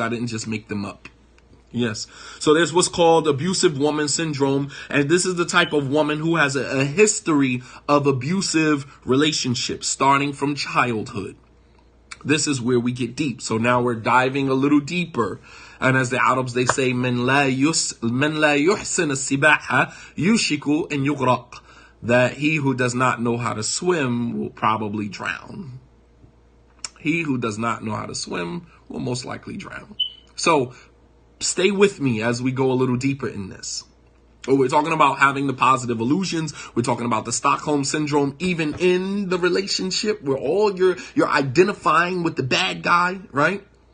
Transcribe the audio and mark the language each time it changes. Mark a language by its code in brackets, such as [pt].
[en] I didn't just make them up. Yes. So there's what's called Abusive Woman Syndrome. And this is the type of woman who has a history of abusive relationships starting from childhood. This is where we get deep. So now we're diving a little deeper. And as the Arabs, they say, [ar] من لا يحسن السباحة يوشك أن يغرق. [en] That he who does not know how to swim will probably drown. He who does not know how to swim will most likely drown. So stay with me as we go a little deeper in this. We're talking about having the positive illusions. We're talking about the Stockholm Syndrome, even in the relationship where all you're identifying with the bad guy, right?